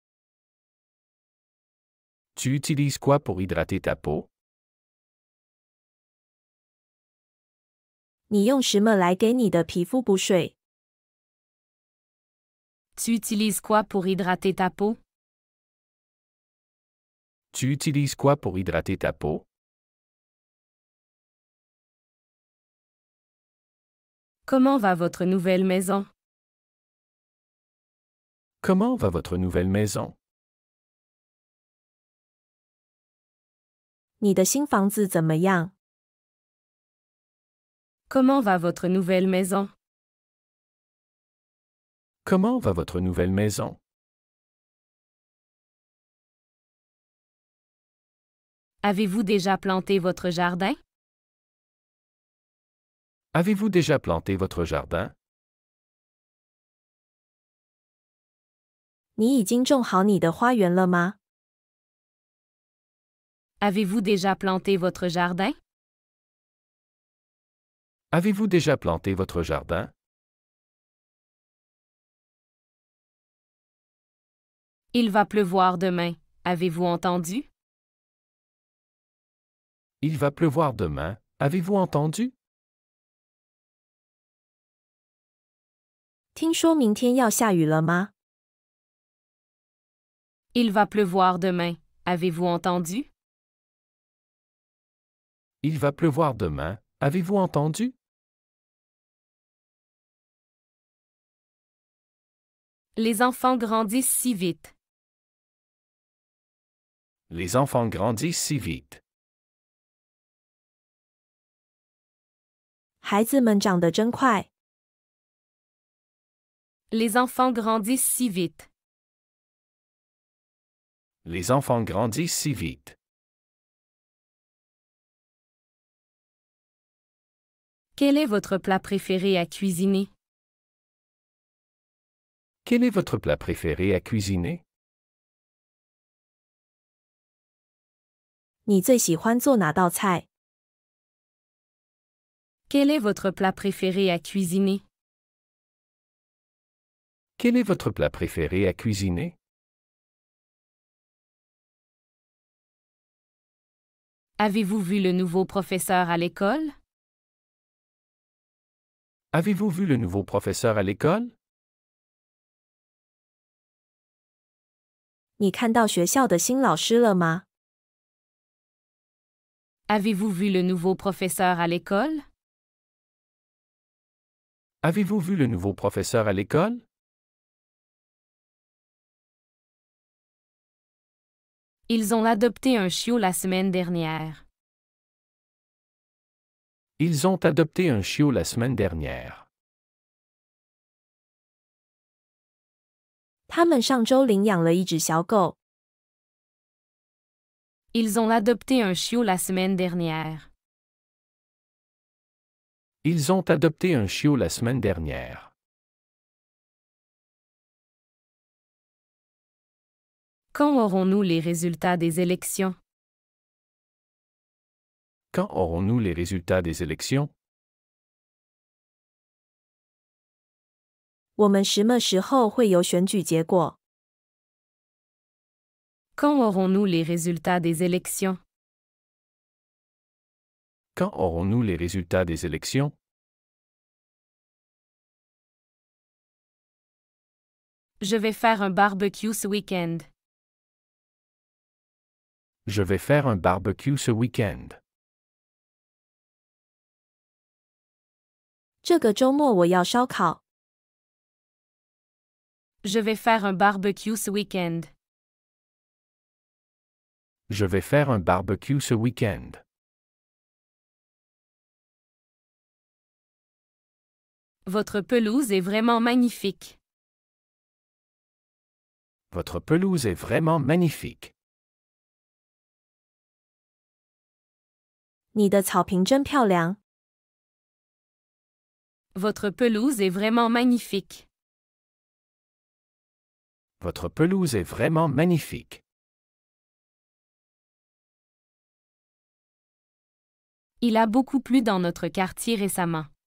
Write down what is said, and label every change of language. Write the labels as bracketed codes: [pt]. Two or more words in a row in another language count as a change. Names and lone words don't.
[fr] Tu utilises quoi pour hydrater ta peau? [zh] 你用什么来给你的皮肤补水？ [fr] Tu utilises quoi pour hydrater ta peau? Tu utilises quoi pour hydrater ta peau? Comment va votre nouvelle maison? Comment va votre nouvelle maison? [zh] 你的新房子怎么样？ [fr] Comment va votre nouvelle maison? Comment va votre nouvelle maison? Avez-vous déjà planté votre jardin? Avez-vous déjà planté votre jardin? [zh] 你已经种好你的花园了吗？ [fr] Avez-vous déjà planté votre jardin? Avez-vous déjà planté votre jardin? Il va pleuvoir demain. Avez-vous entendu? Il va pleuvoir demain, avez-vous entendu? [zh] 听说明天要下雨了吗？ [fr] Il va pleuvoir demain. Avez-vous entendu? Il va pleuvoir demain, avez-vous entendu? Les enfants grandissent si vite. Les enfants grandissent si vite. [zh] 孩子们长得真快。 [fr] Les enfants grandissent si vite. Les enfants grandissent si vite. Quel est votre plat préféré à cuisiner? Quel est votre plat préféré à cuisiner? [zh] 你最喜欢做哪道菜？ [fr] Quel est votre plat préféré à cuisiner? Quel est votre plat préféré à cuisiner? Avez-vous vu le nouveau professeur à l'école? Avez-vous vu le nouveau professeur à l'école? [zh] 你看到学校的新老师了吗？ [fr] Avez-vous vu le nouveau professeur à l'école? Avez-vous vu le nouveau professeur à l'école? Ils ont adopté un chiot la semaine dernière. Ils ont adopté un chiot la semaine dernière. [zh] 他们上周领养了一只小狗。 [fr] Ils ont adopté un chiot la semaine dernière. Ils ont adopté un chiot la semaine dernière. Quand aurons-nous les résultats des élections? Quand aurons-nous les résultats des élections? [zh] 我们什么时候会有选举结果？ [fr] Quand aurons-nous les résultats des élections? Quand aurons-nous les résultats des élections? Je vais faire un barbecue ce week-end. Je vais faire un barbecue ce week-end. [zh] 这个周末我要烧烤。 [fr] Je vais faire un barbecue ce week-end. Je vais faire un barbecue ce week-end. Votre pelouse est vraiment magnifique. Votre pelouse est vraiment magnifique. [zh] 你的草坪真漂亮。 [fr] Votre pelouse est vraiment magnifique. Votre pelouse est vraiment magnifique. Il a beaucoup plu dans notre quartier récemment.